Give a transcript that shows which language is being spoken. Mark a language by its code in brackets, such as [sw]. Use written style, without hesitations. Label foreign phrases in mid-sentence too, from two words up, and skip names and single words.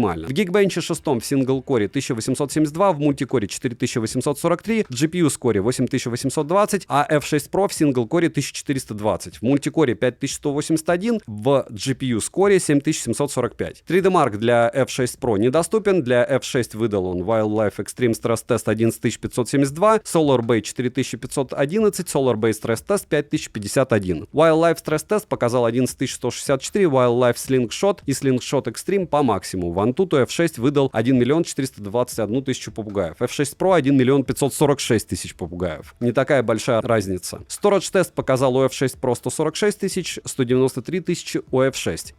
[ru] В Geekbench 6 в сингл-коре 1872, в мультикоре 4843, в GPU-скоре 8820, а F6 Pro в сингл-коре 1420, в мультикоре 5181, в GPU-скоре 7745. 3D Mark для F6 Pro недоступен, для F6 выдал он Wildlife Extreme Stress Test 11572, SolarBay 4511, SolarBay Stress Test 5051. Wildlife Stress Test показал 11164, Wildlife Slingshot и Slingshot Extreme по максимуму. В Antutu F6 выдал 1 421 000 попугаев. F6 Pro 1 546 000 попугаев. Не такая большая разница. Storage тест показал у F6 Pro 146 000, 193 000 у F6.